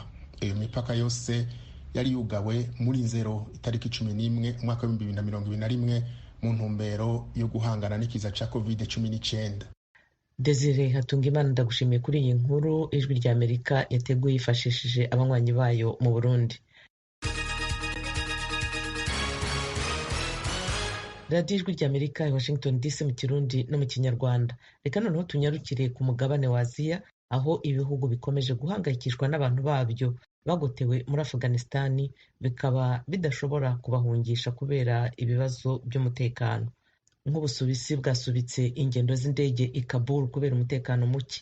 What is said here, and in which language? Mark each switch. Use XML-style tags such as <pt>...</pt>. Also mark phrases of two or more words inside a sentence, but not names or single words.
<rn>Iyo mipaka yose yari yugawe muri Nzero itariki 11 umwaka wa 2021 mu ntumbero yo guhangana n'ikiza ca COVID-19.</rn> <rw>Desire Hatungimana ndagushimiye kuri iyi nkuru Ijwi ry'Amerika yateguye yifashishije abanywanyi bayo mu Burundi. Radio Ijwi ry'Amerika i Washington DC mu Kirundi no mu Kinyarwanda. Reka noneho tunyarukire ku mugabane wa Aziya, aho ibihugu bikomeje guhangayikishwa n'abantu babyo bagotewe muri Afghanistan, bikaba bidashobora kubahungisha kubera ibibazo by'umutekano. Nk'Ubusuwisi bwasubitse ingendo z'indege i Kabul kubera umutekano muke.</rw>